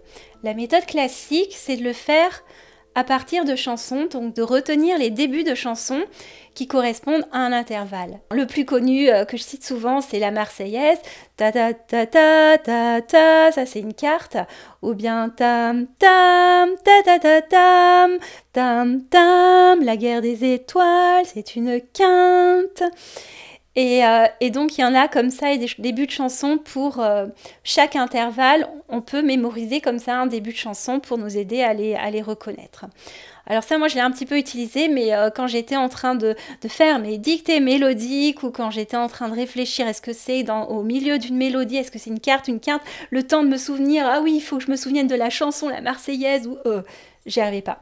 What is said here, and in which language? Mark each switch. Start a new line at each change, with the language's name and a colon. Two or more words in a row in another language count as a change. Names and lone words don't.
French: La méthode classique c'est de le faire à partir de chansons, donc de retenir les débuts de chansons qui correspondent à un intervalle. Le plus connu que je cite souvent, c'est la Marseillaise. Ta ta ta ta ta ta, ça c'est une quarte. Ou bien tam tam ta ta ta tam tam tam, la guerre des étoiles, c'est une quinte. Et donc il y en a comme ça et des débuts de chansons pour chaque intervalle. On peut mémoriser comme ça un début de chanson pour nous aider à les reconnaître. Alors ça, moi, je l'ai un petit peu utilisé, mais quand j'étais en train de faire mes dictées mélodiques ou quand j'étais en train de réfléchir, est-ce que c'est au milieu d'une mélodie, est-ce que c'est une quinte, le temps de me souvenir, ah oui, il faut que je me souvienne de la chanson, la Marseillaise, ou j'y arrivais pas.